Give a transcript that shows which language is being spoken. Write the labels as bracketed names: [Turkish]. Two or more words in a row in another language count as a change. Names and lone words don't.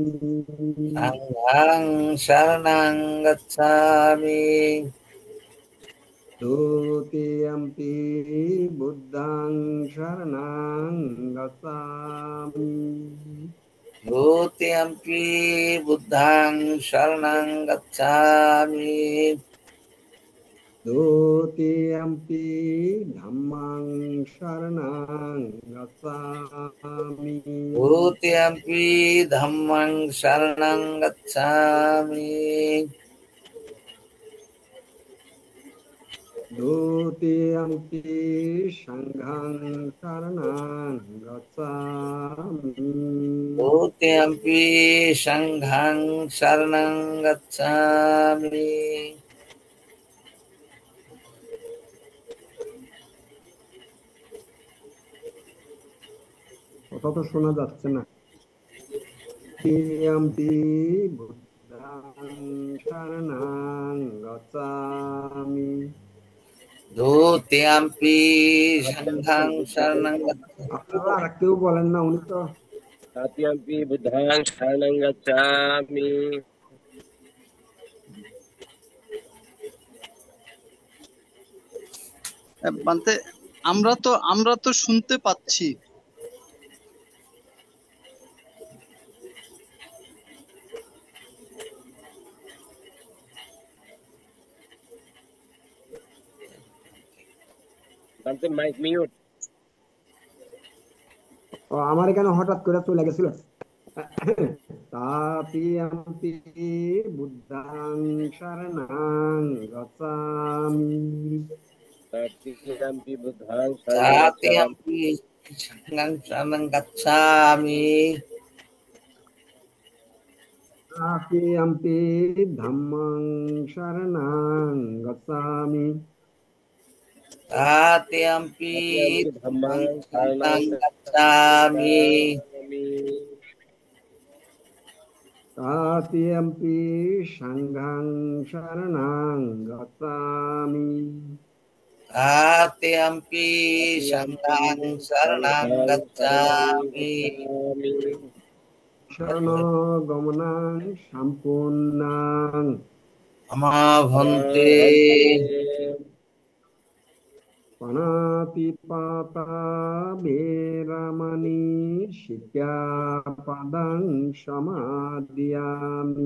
[Pali] সংঘং শরণং গচ্ছামি। দ্বিতীয়ম্পি বুদ্ধং শরণাং গচ্ছামি দ্বিতীয়ম্পি বুদ্ধং শরণং গচ্ছামি। দ্বিতীয়ম্পি ধম্মাং শরণাং গচ্ছামি দ্বিতীয়ম্পি ধম্মং শরণং গচ্ছামি। দ্বিতীয়ম্পি সংঘং শরণাং গচ্ছামি দ্বিতীয়ম্পি সংঘং শরণং গচ্ছামি। [Bangla] কথা তো শোনা যাচ্ছে না। [Pali] তৃতীয়ম্পি বুদ্ধং শরণাং গচ্ছামি। দ্বিতীয়ম্পি সংঘং শরণং গচ্ছামি। [Bangla] আপনারা আর কেউ বলেন না, উনি তো [Pali] তৃতীয়ম্পি বুদ্ধাং শরণং গচ্ছামি। [Bangla] বান্তে আমরা তো শুনতে পাচ্ছি। বান্তে মাইক মিউট। আমার এখানে হঠাৎ করে চলে গেছিল। [Pali] তাপিয়াম্পি বুদ্ধাং শরণাং গচ্ছামি তৃতীয়ম্পি বুদ্ধাং শরণং গচ্ছামি। তৃতীয়ম্পি সংঘং শরণং গচ্ছামি। তাপিয়াম্পি ধম্মাং শরণাং গচ্ছামি তৃতীয়ম্পি তৃতীয়ম্পি ধম্মং ধম্মাং শরণং শরণং গচ্ছামি। গচ্ছামি। তাপিয়াম্পি সংঘং শরণাং গচ্ছামি তৃতীয়ম্পি তৃতীয়ম্পি সংঘং শরণং সংঘং শরণং গচ্ছামি। গচ্ছামি। শরণগমনাং সম্পূর্ণাং আমা আমা ভন্তে ভন্তে পাণাতিপাতা বেরামানি শিক্ষ্যাপদং সমাদিয়ামি